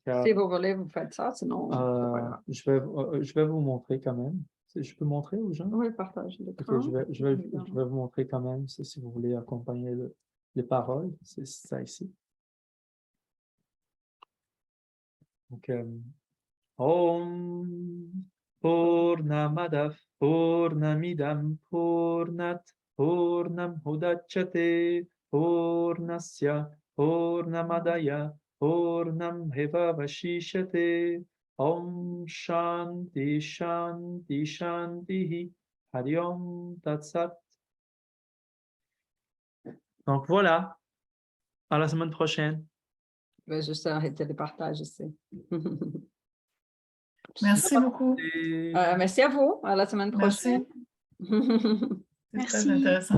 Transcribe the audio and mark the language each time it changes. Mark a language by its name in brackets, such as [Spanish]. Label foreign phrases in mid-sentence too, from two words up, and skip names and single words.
[French] si vous voulez, vous faites ça, sinon... je vais vous montrer quand même. Je peux montrer aux gens? Oui, partage l'écran. Okay, je vais vous montrer quand même si vous voulez accompagner les paroles. C'est ça ici. Donc, [Sanskrit] Om Purnamadav Purnamidam Purnat Purnam Udachyate Purnasya Purnamadaya Purnam Heva Vashishyate Om Shanti Shanti Shanti Hari Om Tat Sat. [French] Donc voilà, à la semaine prochaine. Je vais juste arrêter le partage ici. Merci beaucoup. Merci à vous. À la semaine prochaine. Merci. C'est très intéressant.